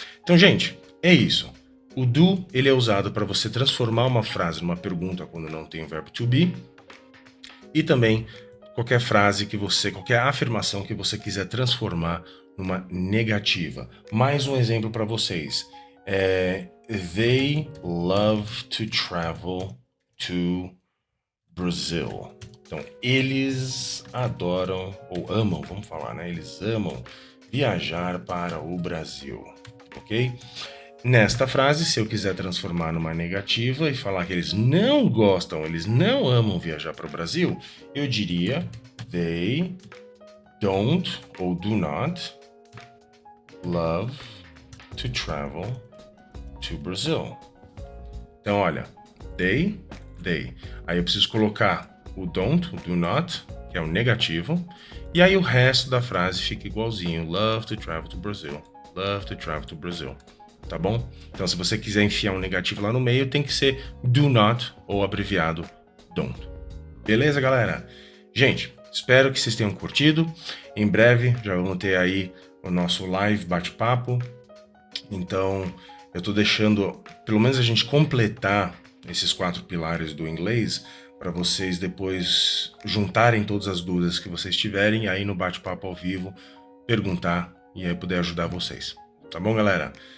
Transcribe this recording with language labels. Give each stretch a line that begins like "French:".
Portuguese: Então, gente, é isso. O do, ele é usado para você transformar uma frase numa pergunta quando não tem o verbo to be, e também qualquer frase qualquer afirmação que você quiser transformar numa negativa. Mais um exemplo para vocês.
English: They love to travel to Brazil.
Portuguese: Então, eles adoram, ou amam, vamos falar, né? Eles amam viajar para o Brasil, ok? Nesta frase, se eu quiser transformar numa negativa e falar que eles não gostam, eles não amam viajar para o Brasil, eu diria they don't ou do not love to travel to Brazil. Então, olha, they. Aí eu preciso colocar o don't, o do not, que é o negativo, e aí o resto da frase fica igualzinho.
English: Love to travel to Brazil. Love to travel to Brazil.
Portuguese: Tá bom? Então, se você quiser enfiar um negativo lá no meio, tem que ser do not ou abreviado don't. Beleza, galera? Gente, espero que vocês tenham curtido. Em breve já vamos ter aí o nosso live bate-papo. Então, eu tô deixando, pelo menos a gente completar esses 4 pilares do inglês, para vocês depois juntarem todas as dúvidas que vocês tiverem e aí no bate-papo ao vivo perguntar e aí poder ajudar vocês. Tá bom, galera?